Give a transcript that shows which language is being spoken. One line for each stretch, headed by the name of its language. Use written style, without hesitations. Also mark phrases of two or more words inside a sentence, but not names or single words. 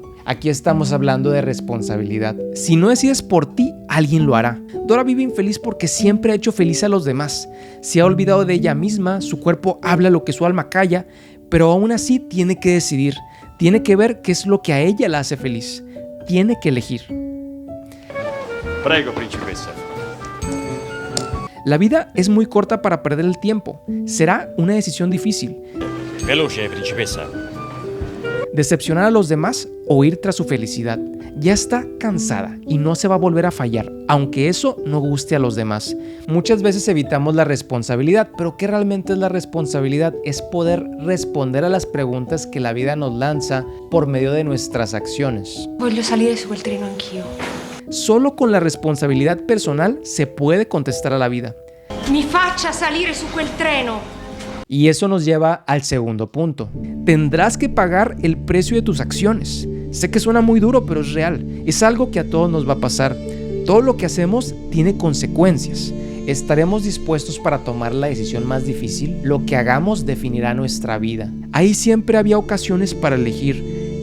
Spanish: Aquí estamos hablando de responsabilidad. Si no decides por ti, alguien lo hará. Dora vive infeliz porque siempre ha hecho feliz a los demás. Se ha olvidado de ella misma, su cuerpo habla lo que su alma calla, pero aún así tiene que decidir. Tiene que ver qué es lo que a ella la hace feliz. Tiene que elegir.
Italian: Prego, principessa.
Spanish: La vida es muy corta para perder el tiempo. Será una decisión difícil.
Italian: Veloce, principessa.
Spanish: Decepcionar a los demás o ir tras su felicidad. Ya está cansada y no se va a volver a fallar, aunque eso no guste a los demás. Muchas veces evitamos la responsabilidad, pero ¿qué realmente es la responsabilidad? Es poder responder a las preguntas que la vida nos lanza por medio de nuestras acciones.
Italian: Voglio salire su quel treno anch'io.
Spanish: Solo con la responsabilidad personal se puede contestar a la vida.
Italian: Mi faccia salire su quel treno.
Spanish: Y eso nos lleva al segundo punto. Tendrás que pagar el precio de tus acciones. Sé que suena muy duro, pero es real. Es algo que a todos nos va a pasar. Todo lo que hacemos tiene consecuencias. ¿Estaremos dispuestos para tomar la decisión más difícil? Lo que hagamos definirá nuestra vida. Ahí siempre había ocasiones para elegir.